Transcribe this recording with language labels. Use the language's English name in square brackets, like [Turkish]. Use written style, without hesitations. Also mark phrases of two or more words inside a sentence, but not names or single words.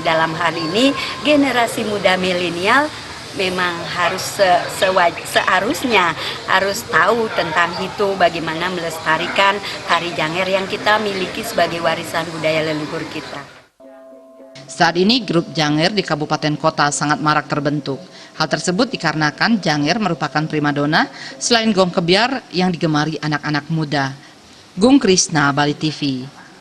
[Indonesian] Dalam hal ini generasi muda milenial memang harus seharusnya harus tahu tentang itu, bagaimana melestarikan tari Janger yang kita miliki sebagai warisan budaya leluhur kita. Saat ini grup Janger di kabupaten kota sangat marak terbentuk. Hal tersebut dikarenakan Janger merupakan primadona selain gong kebiar yang digemari anak-anak muda. Gung Krisna, Bali TV.